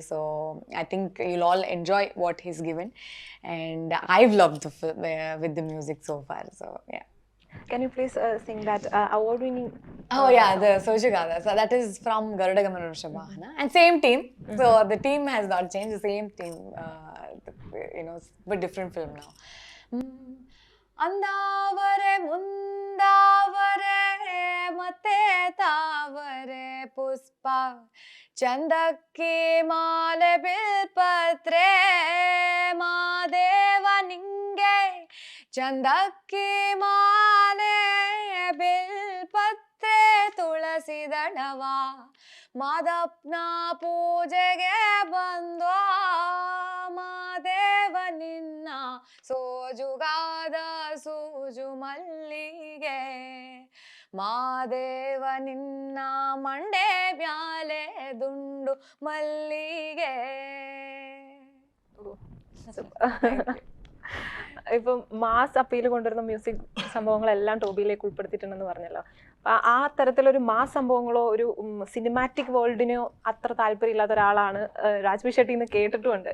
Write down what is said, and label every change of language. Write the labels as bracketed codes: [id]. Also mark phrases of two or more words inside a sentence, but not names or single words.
[en] So I think you'll all enjoy what he's given. And I've loved the film with the music so far. So yeah. Can you please sing that award-winning? Oh yeah, the Sojugada. So that is from Garuda Gamana Vrishabhahana, and same team. So the team has not changed. The same team, but different film now. [kn] ಅಂದವರೆ ಮುಂದವರೆ ಮತ್ತೆ ತಾವರೆ ಪುಷ್ಪ ಚಂದಕ್ಕಿ ಮಾಲೆ ಬಿಲ್ಪತ್ರೆ ಮಾದೇವ ನಿನಗೆ ಚಂದಕ್ಕಿ ಮಾಲೆ ಬಿಲ್ಪತ್ರೆ ತುಳಸಿ ದಳವ ಮಾದಪ್ಪನ ಪೂಜೆಗೆ ಬಂದೋ ಮಾದೇವ ನಿನ್ನ ಸೋಜುಗಾದ ಸೂಜು ಮಲ್ಲಿಗೆ ಮಾದೇವ ನಿನ್ನ ಮಂಡೆ ಬ್ಯಾಲೆ ದುಂಡು ಮಲ್ಲಿಗೆ. [ml] ഇപ്പം [en] mass appeal [ml] കൊണ്ടുവരുന്ന മ്യൂസിക് സംഭവങ്ങളെല്ലാം ടോബിയിലേക്ക് ഉൾപ്പെടുത്തിയിട്ടുണ്ടെന്ന് പറഞ്ഞല്ലോ. ആ തരത്തിലൊരു മാസ് സംഭവങ്ങളോ ഒരു സിനിമാറ്റിക് വേൾഡിനോ അത്ര താല്പര്യമില്ലാത്ത ഒരാളാണ് രാജ്ബി ഷെട്ടി എന്ന് കേട്ടിട്ടുമുണ്ട്.